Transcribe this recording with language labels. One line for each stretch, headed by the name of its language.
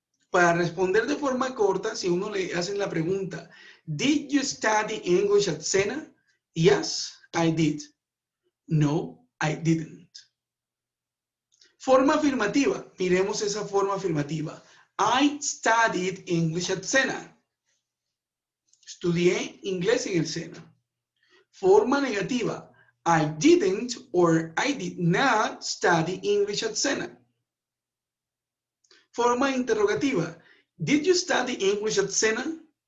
Spanish: Para responder de forma corta, si uno le hace la pregunta,
English: ¿Did you study English at Sena? Yes, I did. No, I didn't.
Spanish: Forma afirmativa. Miremos esa forma afirmativa.
English: I studied English at Sena.
Spanish: Estudié inglés en el Sena. Forma negativa.
English: I didn't or I did not study English at Sena.
Spanish: Forma interrogativa.
English: Did you study English at Sena?